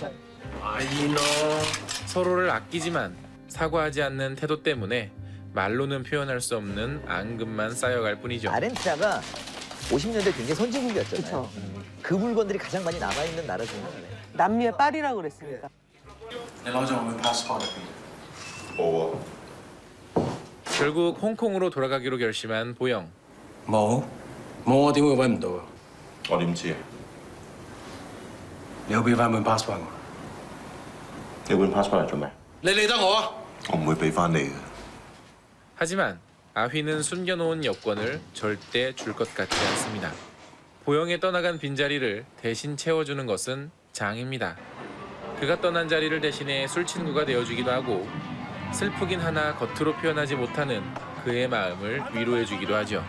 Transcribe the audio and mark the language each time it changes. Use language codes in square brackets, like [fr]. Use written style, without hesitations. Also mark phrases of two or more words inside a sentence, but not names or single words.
[ko] 서로를 아끼지만 사과하지 않는 태도 때문에 말로는 표현할 수 없는 앙금만 쌓여갈 뿐이죠. 아르헨티나가 50년대 굉장히 선진국이었잖아요. 그 물건들이 가장 많이 남아있는 나라 중에 하나예요. 남미의 파리라고 그랬으니까. [yue] 你攞咗我嘅 passport 入邊？冇啊。 [ko] 결국 홍콩으로 돌아가기로 결심한 보영. [yue] 冇，冇我點會揾唔到啊？我點知啊？你要俾翻本 passport 我。你本 passport 嚟做咩？你理得我啊？我唔會俾翻你嘅。 [ko] 하지만 아휘는 숨겨놓은 여권을 절대 줄 것 같지 않습니다. 보영의 떠나간 빈자리를 대신 채워주는 것은 장입니다. 그가 떠난 자리를 대신해 술친구가 되어주기도 하고 슬프긴 하나 겉으로 표현하지 못하는 그의 마음을 위로해주기도 하죠.